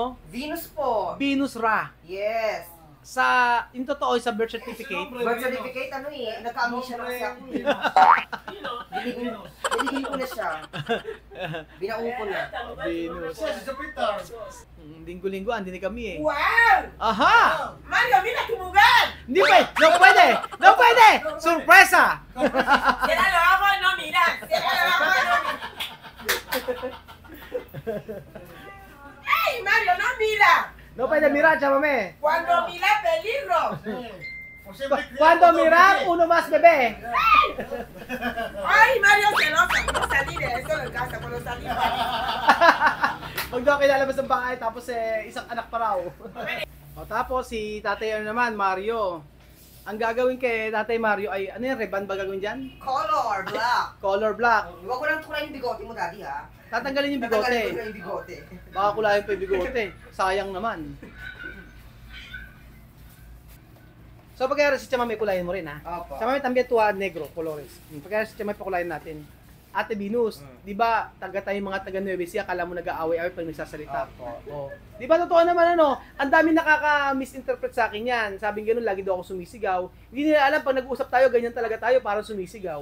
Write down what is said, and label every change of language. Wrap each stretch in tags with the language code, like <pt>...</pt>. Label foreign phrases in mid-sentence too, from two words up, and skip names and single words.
<tl>Venus po! Venus Ra. Yes! Yung totoo, sa</tl> <en>birth certificate, Birth certificate,</en> <tl>ano eh, nagka-amnesia na kasi ako eh. Niligin ko na siya. Binaupo ko na. Venus. Si Jupiter. Linggo-linggo, andin kami, eh. ¡Wow! Aha!</tl> <es>Mario, mira tu lugar.</es> <tl>Hindi pwede! No pwede! No pwede!</tl> <es>Sorpresa! Cierra los ojos, no mira. Cierra los ojos, no mira. ¡Ey, Mario, no mira! No pwede mirar, chamame. Cuando mira peligro. Cuando mirar, uno más bebe. ¡Ay, Mario celosa! No salí de eso en casa, cuando salí.</es> <tl>Huwag daw kilalabas ng bahay, tapos isang anak pa raw. O tapos si tatay naman, Mario. Ang gagawin kay tatay Mario ay, ano yan, reban ba gagawin dyan?</tl> <en>Color, black. Color black.</en> <tl>Huwag ko lang tukulan yung bigote mo, daddy, ha? Tatanggalin yung Tatanggalin ko bigote. lang yung bigote. Baka kulayan pa yung bigote. Sayang naman. So pagkaya si Chama may kulayan mo rin, ha? Opo.</tl> <es>Chama may también tuwa negro, colores.</es> <tl>Pagkaya si Chama may pakulayan natin. Ate Venus, di ba, tayong mga taga Nueva Ecija, akala mo nag-aaway-aaway pag nagsasalita. Opo. Oh. Di ba totoo naman ano, ang dami nakaka-misinterpret sa akin yan. Sabing gano'n, lagi daw ako sumisigaw. Hindi nila alam, pag nag-uusap tayo, ganyan talaga tayo, parang sumisigaw.</tl>